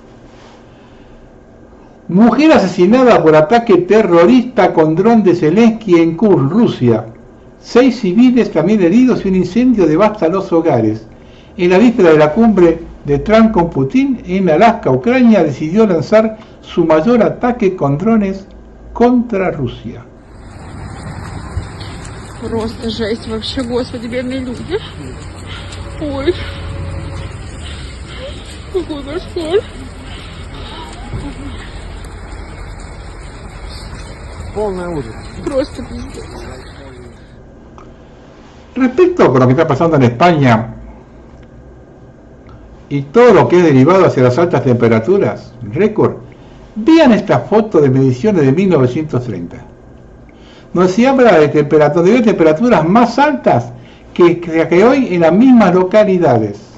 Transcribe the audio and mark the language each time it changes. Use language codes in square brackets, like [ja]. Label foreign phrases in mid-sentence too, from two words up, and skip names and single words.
[es] Mujer asesinada por ataque terrorista con dron de Zelensky en Kursk, Rusia. 6 civiles también heridos y un incendio devasta los hogares. En la víspera de la cumbre de Trump con Putin, en Alaska, Ucrania decidió lanzar su mayor ataque con drones contra Rusia. [ru] Просто жесть вообще, господи, бедные люди. Ой. Какой кошмар. Полный ужас. Просто пиздец. [es] Respecto con lo que está pasando en España y todo lo que es derivado hacia las altas temperaturas, récord, vean esta foto de mediciones de 1930. Donde se habla de temperaturas más altas que hoy en las mismas localidades.